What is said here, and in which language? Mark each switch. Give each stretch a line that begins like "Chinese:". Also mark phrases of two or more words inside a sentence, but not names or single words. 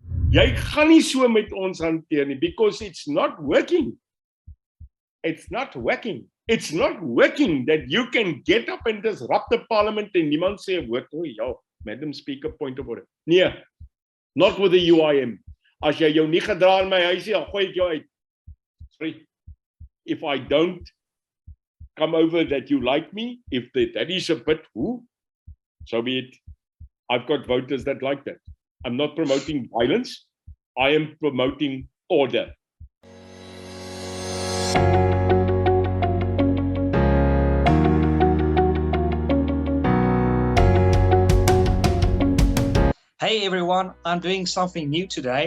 Afrikaans: Jy gaan nie so met ons hanteer nie,
English: because it's not working. It's not working. It's not working that you can get up and disrupt the parliament
Afrikaans: en niemand sê 'n woord.
English: O ja, Madam Speaker, point of order. Nee, not with the UIM.
Afrikaans: As jy jou nie gedra in my huisie, dan gooi ek jou uit. Sorry.
English: If I don't come over that you like me, if that is a bit, so be it. I've got voters that like that. I'm not promoting violence. I am promoting order. Hey everyone, I'm doing something new today.